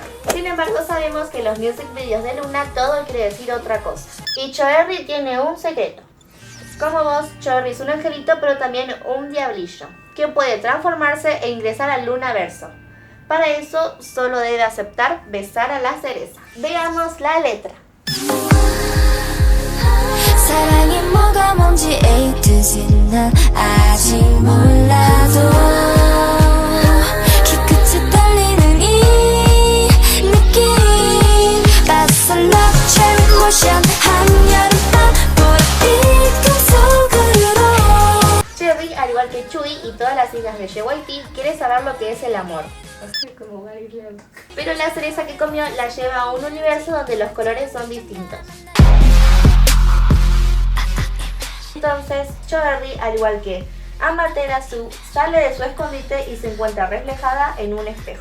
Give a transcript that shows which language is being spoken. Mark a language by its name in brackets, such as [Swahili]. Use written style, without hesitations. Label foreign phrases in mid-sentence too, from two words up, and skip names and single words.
[Spanish] Sin embargo, sabemos que en los [English] music videos [Spanish] de Luna todo quiere decir otra cosa. Y Choerry tiene un secreto. Como vos, Choerry es un angelito, pero también un diablillo, que puede transformarse e ingresar al Lunaverso. Para eso, solo debe aceptar besar a la cereza. Veamos la letra. [Korean] 사랑이 뭐가 뭔지 [English] A to Z [Korean] 난 아직 몰라도 키 끝에 떨리는 이 느낌 [English] That's a love cherry motion [Korean] 한여름밤 보랏빛 속으로. [Spanish] Cherry, al igual que Chui y todas las hijas de JYP, quiere saber lo que es el amor. Pero la cereza que comió la lleva a un universo donde los colores son distintos. Entonces, Choerry, al igual que Amaterasu, sale de su escondite y se encuentra reflejada en un espejo.